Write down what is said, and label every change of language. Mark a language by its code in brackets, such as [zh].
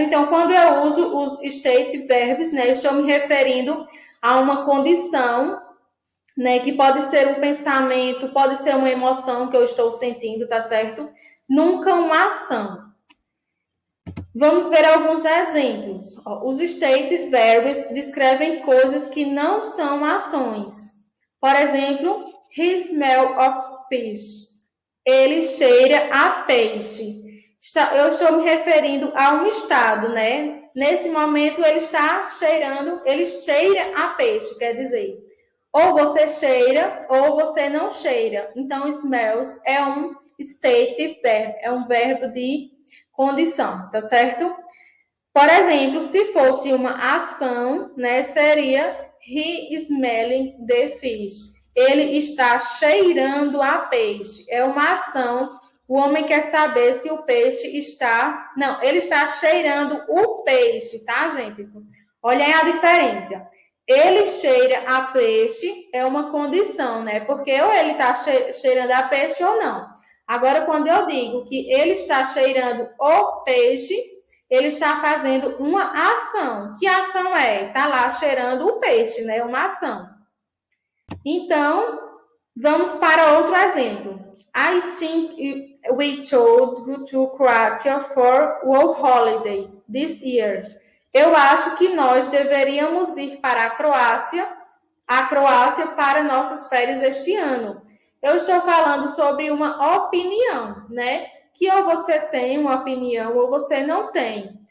[pt] Então, quando eu uso os state verbs, né, estou me referindo a uma condição, né, que pode ser um pensamento, pode ser uma emoção que eu estou sentindo, tá certo? Nunca uma ação. Vamos ver alguns exemplos. Os state verbs descrevem coisas que não são ações. Por exemplo, [en] he smell of fish. [pt] Ele cheira a peixe. Eu estou me referindo a um estado, né? Nesse momento ele está cheirando, ele cheira a peixe, quer dizer, ou você cheira ou você não cheira. Então, smells é um state verb, é um verbo de condição, tá certo? Por exemplo, se fosse uma ação, né, seria he smelling the fish. Ele está cheirando a peixe. É uma ação. O homem quer saber se o peixe está... Não, ele está cheirando o peixe, tá, gente? Olhem a diferença. Ele cheira a peixe é uma condição, né? Porque ou ele está cheirando a peixe ou não. Agora, quando eu digo que ele está cheirando o peixe, ele está fazendo uma ação. Que ação é? Está lá cheirando o peixe, né? Uma ação. Então, vamos para outro exemplo. [en] I think we should go to Croatia for a holiday this year. [pt] Eu acho que nós deveríamos ir para a Croácia para nossas férias este ano. Eu estou falando sobre uma opinião, né? Que ou você tem uma opinião ou você não tem.